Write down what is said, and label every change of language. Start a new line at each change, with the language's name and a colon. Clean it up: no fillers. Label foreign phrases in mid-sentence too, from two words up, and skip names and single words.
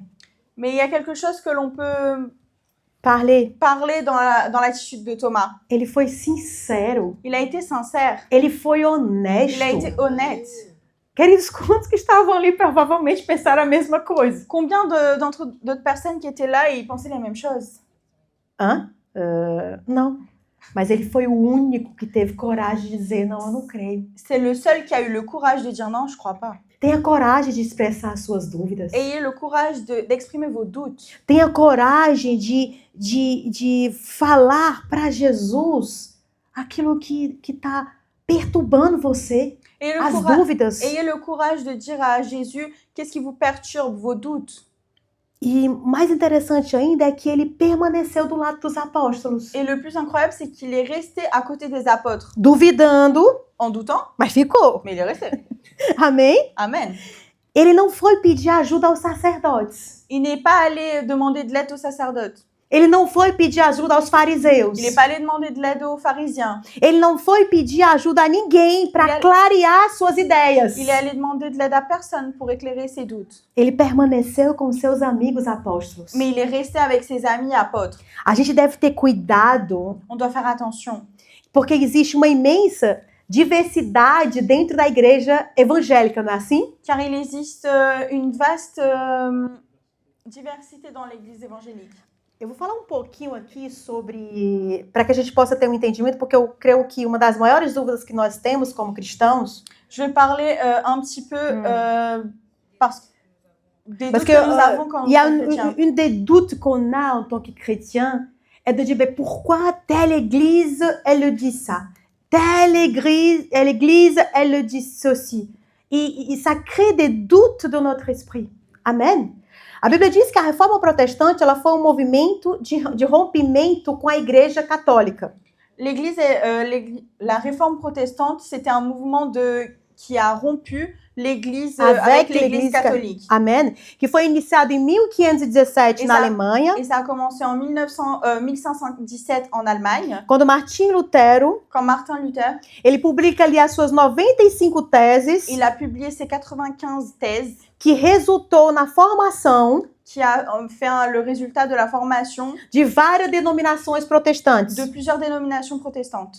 French: Mais il y a quelque chose que l'on peut Parler, parler dans l'attitude de Thomas.
Portuguese: ele foi sincero,
French: Il a été sincère,
Portuguese: ele foi
French: il a
Portuguese: honesto.
French: été honnête.
Portuguese: Queridos, quantos que estavam ali provavelmente pensaram a mesma coisa?
French: Combien d'autres personnes qui étaient là et ils pensaient les mêmes choses?
Portuguese: Hã? Não. Mas ele foi o único que teve coragem de dizer, não, eu não creio.
French: C'est le seul qui a eu le courage de dire non, je crois pas.
Portuguese: Tenha coragem de expressar as suas dúvidas.
French: Ayez le courage d'exprimer vos doutes.
Portuguese: Tenha coragem de falar para Jesus aquilo que está perturbando você, as dúvidas.
French: Ayez le courage de dire à Jésus qu'est-ce qui vous perturbe, vos doutes.
Portuguese: E mais interessante ainda é que ele permaneceu do lado dos apóstolos,
French: Et le plus incroyable, c'est qu'il est resté à côté des apôtres,
Portuguese: duvidando,
French: en doutant,
Portuguese: mas ficou.
French: mais il est resté.
Portuguese: Amém?
French: Amen.
Portuguese: Ele não foi pedir ajuda aos sacerdotes.
French: Il n'est pas allé demander de l'aide aux sacerdotes.
Portuguese: Ele não foi pedir ajuda aos fariseus.
French: Il n'est pas allé demander de l'aide aux pharisiens.
Portuguese: Ele não foi pedir ajuda a ninguém para Ele- clarear suas ideias.
French: Il est allé demander de l'aide à personne pour éclairer ses doutes.
Portuguese: Ele permaneceu com seus amigos apóstolos.
French: Mais il est resté avec ses amis apôtres.
Portuguese: A gente deve ter cuidado,
French: On doit faire attention.
Portuguese: porque existe uma imensa diversidade dentro da igreja evangélica, não é assim?
French: Car il existe une vaste diversité dans l'église évangélique.
Portuguese: Eu vou falar um pouquinho aqui sobre, para que a gente possa ter um entendimento, porque eu creio que uma das maiores dúvidas que nós temos como cristãos,
French: Je vais parler un petit peu des parce doutes que nous avons quand il y a nous sommes chrétiens. une des doutes qu'on a en tant que chrétien est de dire, mais pourquoi telle église, elle le dit ça? Telle église, elle le dit ceci. E ça crée des doutes dans notre esprit. Amen?
Portuguese: A Bíblia diz que a reforma protestante ela foi um movimento de rompimento com a igreja católica.
French: La réforme protestante, c'était un mouvement qui a rompu l'Église Avec avec l'Église l'Église catholique. Amen?
Portuguese: Que foi iniciado em 1517 na Alemanha,
French: Et ça a commencé en 1517 en Allemagne,
Portuguese: quando Martim Lutero,
French: quand Martin Luther,
Portuguese: ele publica ali as suas 95 teses,
French: il a publié ses 95 thèses,
Portuguese: que resultou na formação
French: qui a fait le résultat de la formation
Portuguese: de várias denominações protestantes.
French: de plusieurs dénominations protestantes.